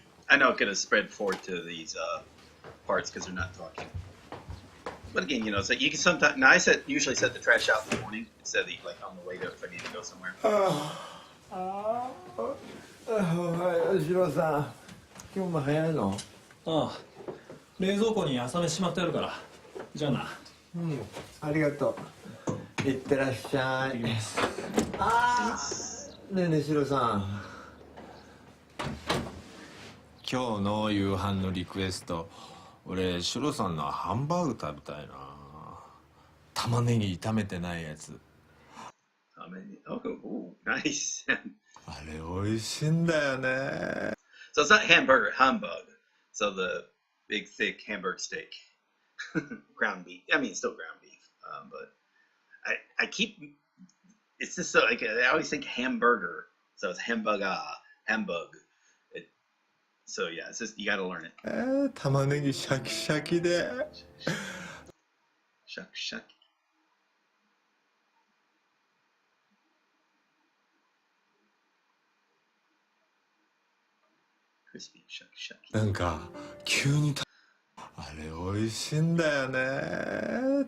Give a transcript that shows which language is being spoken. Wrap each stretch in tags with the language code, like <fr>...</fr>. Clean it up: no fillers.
<en>I know it could have spread forward to these parts because they're not talking. But again, you know, so you can sometimes. Now I usually set the trash out in the morning instead of like on the way to if I need to go somewhere.</en> <ja>おはよう、シロさん。今日も早いの？ああ、冷蔵庫に朝飯しまってあるから。じゃあな。うん、ありがとう。いってらっしゃい。ああ、ねえねえシロさん。今日の夕飯のリクエスト、俺シロさんのハンバーグ食べたいな。玉ねぎ炒めてないやつ。</ja> <en>Oh, nice.</en> <ja>あれ美味しいんだよね。</ja> <en>So it's not hamburger, humbug. So the big, thick hamburger steak, ground beef. I mean, still ground beef, but I keep. It's just so like I always think hamburger, so it's hamburger, hambug. So yeah, it's just you got to learn it.</en> <ja>玉ねぎシャキシャキで。</ja> <en>Shuck, shuck. Crispy, shuck, shuck.</en> <ja>なんか急にあれ美味しいんだよね。</ja>